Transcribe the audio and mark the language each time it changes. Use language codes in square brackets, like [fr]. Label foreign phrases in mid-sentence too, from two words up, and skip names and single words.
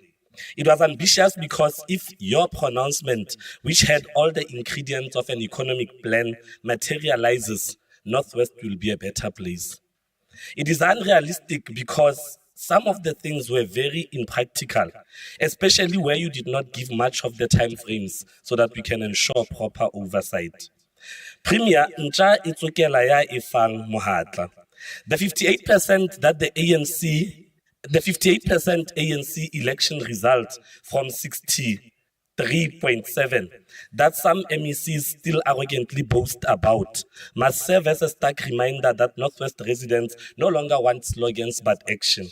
[en] It was ambitious because if your pronouncement, which had all the ingredients of an economic plan, materializes, Northwest will be a better place. It is unrealistic because some of the things were very impractical, especially where you did not give much of the time frames so that we can ensure proper oversight. [tn] Premier, ncha e tsokela ya e fang mohatla. [en] The 58% that the 58% ANC election result from 63.7 that some MECs still arrogantly boast about must serve as a stark reminder that Northwest residents no longer want slogans but action.